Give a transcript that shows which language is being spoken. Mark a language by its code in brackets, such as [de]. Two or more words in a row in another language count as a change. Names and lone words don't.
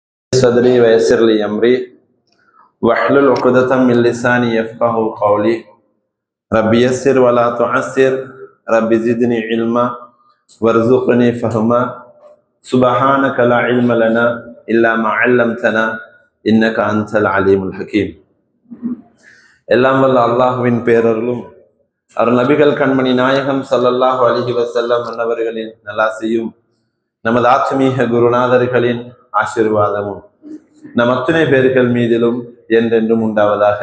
[ar] صدري ويسر لي أمري واحلل عقدة من لساني يفقه قولي رب يسر ولا تعسر رب زدني علما وارزقني فهما سبحانك لا علم لنا إلا ما علمتنا إنك أنت العليم الحكيم. [ta] எல்லாம் வல்ல அல்லாஹ்வின் பேரருளும் நபிகள் கண்மணி நாயகம் [ar] صلى الله عليه وسلم [ta] அன்னவர்களின் நலாசியும் நமது ஆத்மீக குருநாதர்களின் ஆசீர்வாதமும் நம் அத்துணை பேர்கள் மீதிலும் என்றென்றும் உண்டாவதாக.